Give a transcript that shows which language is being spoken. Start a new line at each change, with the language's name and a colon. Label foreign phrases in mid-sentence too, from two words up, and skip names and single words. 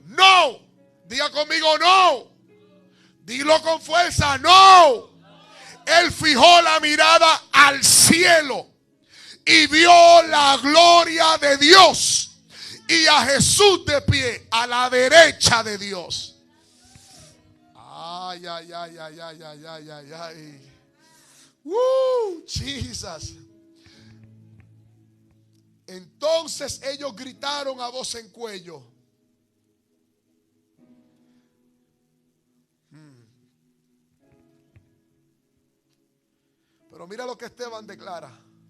Spanish: No. Diga conmigo, no. Dilo con fuerza, no. Él fijó la mirada al cielo y vio la gloria de Dios y a Jesús de pie a la derecha de Dios. Ay, ay, ay, ay, ay, ay, ay, ay, ay. Jesus. Entonces ellos gritaron a voz en cuello. Pero mira lo que Esteban declara.